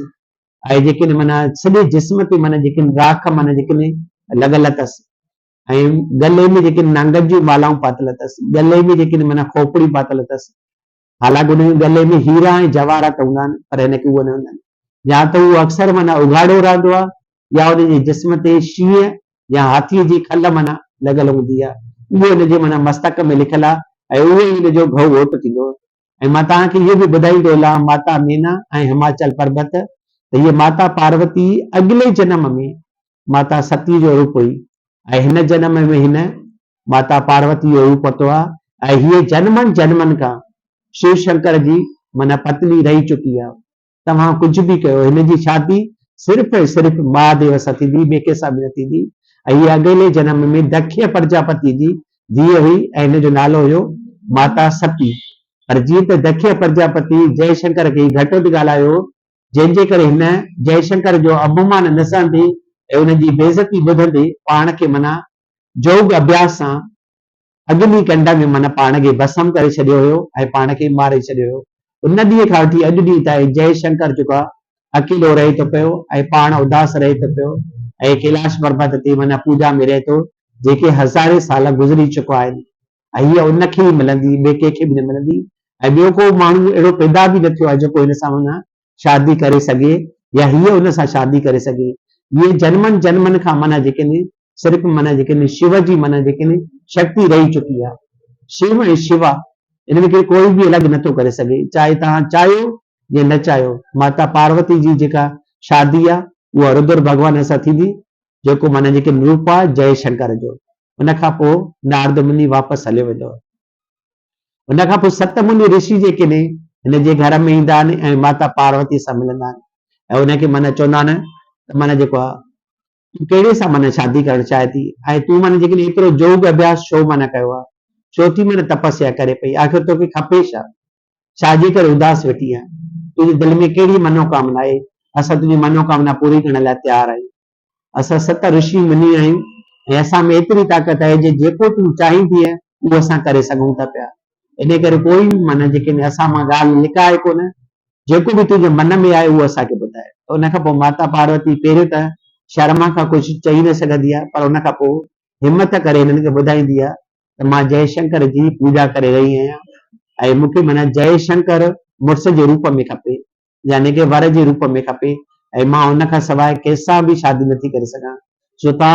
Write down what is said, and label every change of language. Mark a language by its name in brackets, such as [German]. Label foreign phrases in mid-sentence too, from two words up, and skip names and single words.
[Sindhi] ऐं जेके माना सॼे जिस्म ते माना जेके राख माना जेके लॻल अथसि ऐं गले में जेके नांगनि जूं मालाऊं पातल अथसि, गले में जेके माना खोपड़ी पातल अथसि, हालांकि उन गले में हीरा ऐं जवाहरात हूंदा आहिनि पर हिनखे उहो न हूंदा आहिनि, या त उहो अक्सर माना उघाड़ो रहंदो आहे या हुनजे जिस्म ते शींहं या हाथीअ जी खल माना लॻल हूंदी आहे, उहो हिनजे माना मस्तक में लिखियलु आहे ऐं उहो ई हिनजो घउ ओट थींदो। ऐं मां तव्हांखे इहो बि ॿुधाईंदो हलां माता मीना ऐं हिमाचल पर्वत त हीअ माता पार्वती अॻिले जन्म में माता सती जो रूप हुई ऐं हिन जन्म में हिन माता पार्वती जो रूप वरितो आहे ऐं हीअ जन्मनि जन्मनि खां शिव शंकर जी माना पत्नी रही चुकी आहे। तव्हां कुझु बि कयो हिन जी शादी सिर्फ़ु ऐं सिर्फ़ु महादेव सां थींदी, ॿिए कंहिंसां बि न थींदी ऐं हीअ अॻिले जन्म में दक्ष प्रजापति जी धीअ हुई ऐं हिन जो नालो हुयो माता सती। पर जीअं त दक्ष प्रजापति जयशंकर खे घटि वधि ॻाल्हायो जंहिंजे करे हिन जयशंकर जो अपमान न सहंदे ऐं हुनजी बेइज़ती ॿुधंदे पाण खे माना जोग अभ्यास सां अग्नि कंड में माना पाण खे भस्म करे छॾियो हुयो ऐं पाण खे मारे छॾियो हुयो। उन ॾींहं खां वठी अॼु ॾींहं ताईं जयशंकर जेको आहे अकेलो रहे थो पियो ऐं पाण उदास रहे थो पियो ऐं कैलाश पर्वत ते माना पूजा में रहे थो, जेके हज़ारे साल गुज़री चुका आहिनि ऐं हीअ उनखे ई मिलंदी, ॿिए कंहिंखे बि न मिलंदी ऐं ॿियो को माण्हू अहिड़ो पैदा बि न थियो आहे जेको हिन सां माना शादी करे सघे या हीअ हुन सां शादी करे सघे। इहे जन्मनि जन्मनि खां माना जेके सिर्फ़ु माना जेके शिव जी माना जेके शक्ति रही चुकी आहे। शिव ऐं शिवा इनमें कोई बि अलॻि नथो करे सघे, चाहे तव्हां चाहियो या न चाहियो। माता पार्वती जी जेका शादी आहे उहा रुद्र भॻवान सां थींदी जेको माना जेके रूप आहे जयशंकर जो। उन खां पोइ नारद मुनि वापसि हलियो वेंदो। उन खां पोइ सत मुनि ऋषि जेके हिन जे घर में ईंदा आहिनि ऐं माता पार्वती सां मिलंदा आहिनि ऐं उनखे माना चवंदा आहिनि त माना जेको आहे तूं कहिड़े सां माना शादी करणु चाहे थी ऐं तूं माना जेके एतिरो जोग अभ्यास छो माना कयो आहे, छो थी माना तपस्या करे पई, आख़िर तोखे खपे छा, छाजे करे उदास वेठी आहे, तुंहिंजे दिलि में कहिड़ी मनोकामना आहे, असां तुंहिंजी मनोकामना पूरी करण लाइ तयारु आहियूं। असां सत ऋषि मुनि आहियूं ऐं असां में एतिरी ताक़त आहे जे जेको तूं चाहींदी उहो असां करे सघूं था पिया। इन करे कोई बि माना जेके असां मां ॻाल्हि लिकाए कोन, जेको बि तुंहिंजे मन में आहे उहो असांखे ॿुधाए। उन खां पोइ माता पार्वती पहिरियों त शर्मा खां कुझु चई न सघंदी आहे पर उन खां पोइ हिमत करे हिननि खे ॿुधाईंदी आहे त मां जयशंकर जी पूजा करे रही आहियां ऐं मूंखे माना जयशंकर मुड़ुस जे रूप में खपे यानी कि वर जे रूप में खपे ऐं मां उन खां सवाइ कंहिंसां बि शादी नथी करे सघां।